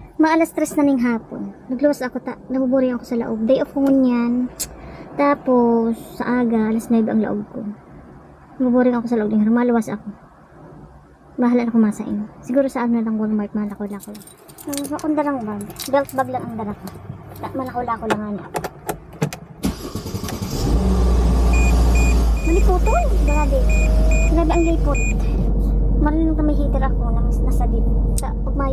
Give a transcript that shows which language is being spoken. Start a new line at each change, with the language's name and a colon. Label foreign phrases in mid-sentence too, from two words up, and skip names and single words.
Bikol: Maalas tres na ning hapon. Nagluwas ako, nabuburing ako sa laog. Day off ko ngunyan. Tapos, sa aga, alas 9 ang laog ko. Nabuburing ako sa laog. Maluwas ako. Bahala na kumasain. Siguro sa ano lang Walmart, malako-lako lang. Makunda lang bag. Belt bag lang ang dala ko. Malako-lako lang ano. Maliputon! Grabe. Grabe ang lipot. Marinig na may heater ako na nasa din. Sa pagmayo.